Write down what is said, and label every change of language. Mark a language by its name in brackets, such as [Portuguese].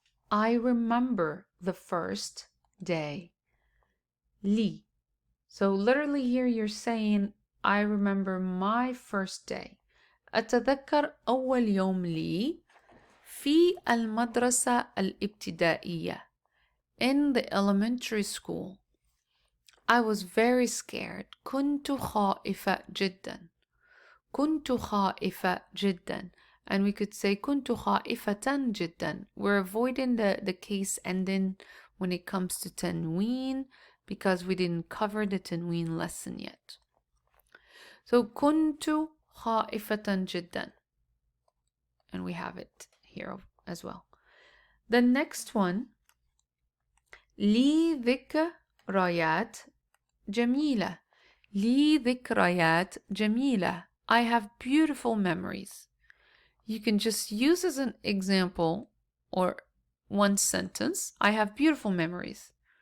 [English] I remember the first day. [Arabic] لي. [English] So literally here you're saying I remember my first day. [Arabic] أتذكر أول يوم لي في المدرسة الابتدائية. [English] In the elementary school. I was very scared. [Arabic] كنت خائفة جدا. كنت خائفة جدا. [English] And we could say [Arabic] كنت خائفة جدا. [English] We're avoiding the case ending when it comes to تنوين because we didn't cover the تنوين lesson yet. [Arabic] So كنت خائفة جدا. [English] And we have it here as well. The next one: [Arabic] لي ذكريات جميلة. لي ذكريات جميلة. [English] I have beautiful memories. You can just use as an example or one sentence, I have beautiful memories.